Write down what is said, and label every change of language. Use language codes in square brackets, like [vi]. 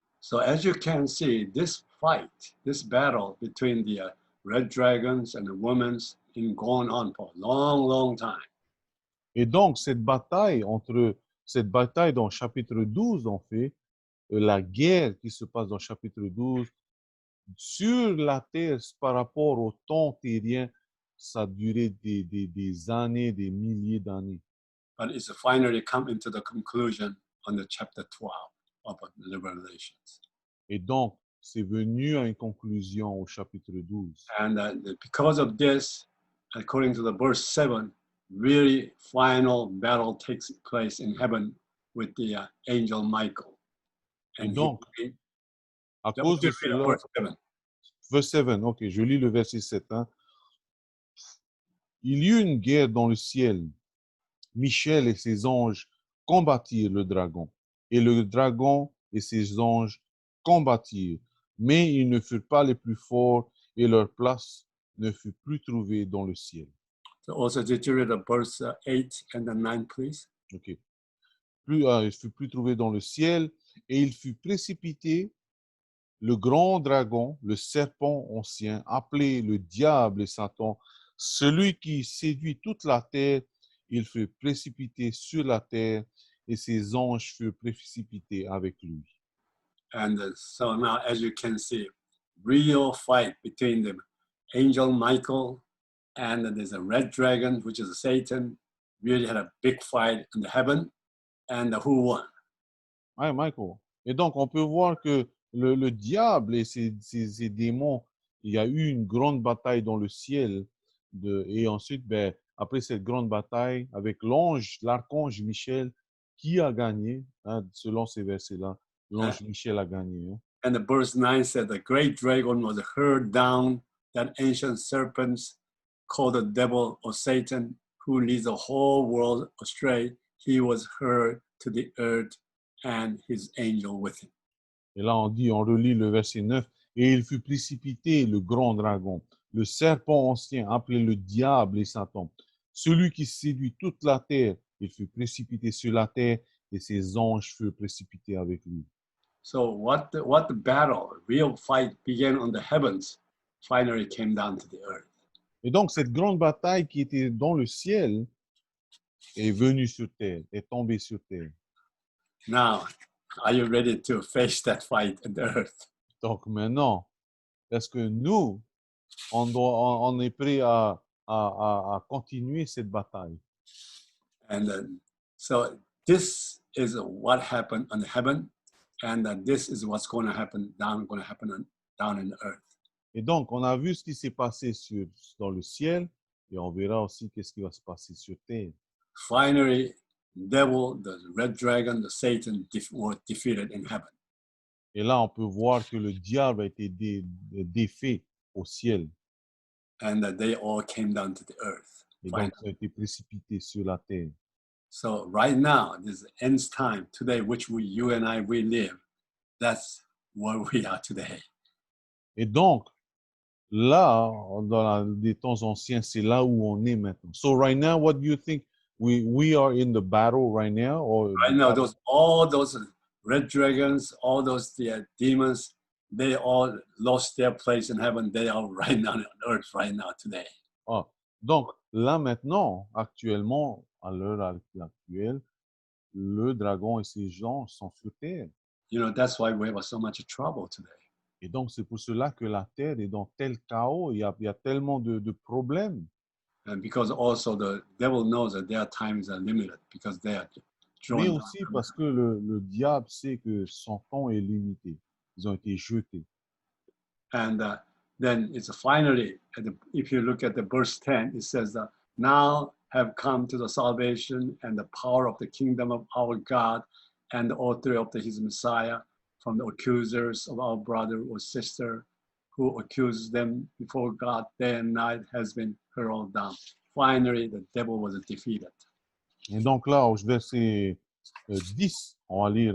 [en] So as you can see, this fight, this battle between the red dragons and the women's been going on for a long, long time. [fr] Et donc, cette bataille dans le chapitre 12, en fait, la guerre qui se passe dans le chapitre 12, sur la terre par rapport au temps terrien, ça a duré des années, des milliers d'années. [en] But it's finally come into the conclusion on the chapter 12 of the Revelations. [fr] Et donc, c'est venu à une conclusion au chapitre 12. [en] And because of this, according to the verse 7, really final battle takes place in heaven with the angel Michael. [fr] Et donc, à cause de cela, verse 7, ok, je lis le verset 7. Hein. Il y eut une guerre dans le ciel. Michel et ses anges combattirent le dragon. Et le dragon et ses anges combattirent. Mais ils ne furent pas les plus forts et leur place ne fut plus trouvée dans le ciel. [en] So also, did you read the verse 8 and the 9, please? Ok. [fr] Il fut plus trouvé dans le ciel et il fut précipité, le grand dragon, le serpent ancien, appelé le diable et Satan, celui qui séduit toute la terre, il fut précipité sur la terre et ses anges furent précipités avec lui. [en] And so now, as you can see, real fight between the angel Michael and there's a red dragon, which is Satan, really had a big fight in the heaven. And who won? [fr] Ouais, Michael. Et donc, on peut voir que le diable et ses démons il y a eu une grande bataille dans le ciel. Et ensuite, ben, après cette grande bataille, avec l'archange Michel, qui a gagné, hein, selon ces versets-là, l'ange Michel a gagné. Hein. [en] And the verse 9 said, the great dragon was hurled down, that ancient serpent called the devil or Satan, who leads the whole world astray. He was hurled to the earth and his angel with him. [fr] Et là, on relit le verset 9. Et il fut précipité, le grand dragon, le serpent ancien, appelé le diable et Satan, celui qui séduit toute la terre. Il fut précipité sur la terre et ses anges furent précipités avec lui. [en] So what the battle, real fight began on the heavens, finally came down to the earth. [fr] Et donc, cette grande bataille qui était dans le ciel est venue sur terre, est tombée sur terre. [en] Now, are you ready to face that fight on the earth? [fr] Donc maintenant, est-ce que nous, on est prêt à continuer cette bataille? [en] And so this is what happened on heaven, and this is what's going to happen down in the earth. [fr] Et donc, on a vu ce qui s'est passé dans le ciel, et on verra aussi qu'est-ce qui va se passer sur terre. [en] Finally, devil, the red dragon, the Satan were defeated in heaven. [fr] Et là, on peut voir que le diable a été défait au ciel. [en] And they all came down to the earth. [fr] Et donc, ça a été précipité sur la terre. [en] So right now, this ends time today, which you and I, we live. That's where we are today. [fr] Et donc, là, dans les temps anciens, c'est là où on est maintenant. [en] So right now, what do you think? We are in the battle right now? Or right now, all those red dragons, all those demons, they all lost their place in heaven. They are right now on earth right now today. [fr] Ah, donc, là maintenant, actuellement, à l'heure actuelle, le dragon et ses gens sont sur terre. [en] You know, that's why we have so much trouble today. [fr] Et donc, c'est pour cela que la terre est dans tel chaos. Il y a tellement de problèmes. [en] And because also the devil knows that their times are limited because they are drawn. [fr] Mais aussi parce que le diable sait que son temps est limité. Ils ont été jetés. [en] And then it's finally, if you look at the verse 10, it says that now have come to the salvation and the power of the kingdom of our God and the author of his Messiah from the accusers of our brother or sister who accuses them before God day and night has been hurled down. Finally, the devil was defeated. [fr] Et donc là, au verset 10, on va lire.